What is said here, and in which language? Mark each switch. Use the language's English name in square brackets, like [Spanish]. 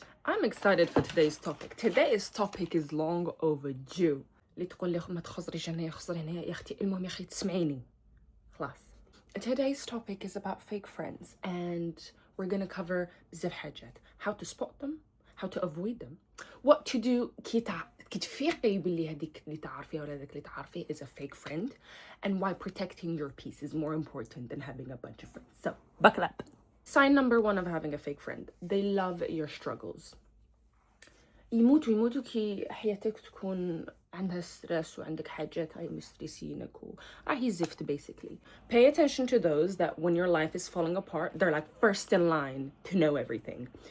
[English] I'm excited for today's topic. Today's topic is long overdue. [Arabic] اللي تقول لي ما تخزريش هنا خزري هنا يا اختي المهم يا اخي تسمعيني. خلاص. [English] Today's topic is about fake friends and we're gonna cover [Arabic] بزاف حاجات. [English] How to spot them, how to avoid them, what to do [Arabic] كي تفيقي باللي هذيك اللي تعرفيها ولا هذاك اللي تعرفيه [English] is a fake friend, and why protecting your peace is more important than having a bunch of friends. So, buckle up. Sign number one of having a fake friend. They love your struggles. [Arabic] يموتوا كي حياتك تكون عندها ستريس وعندك حاجات هاي مستريسينك وراهي زفت basically. [English] Pay attention to those that when your life is falling apart, they're like first in line to know everything.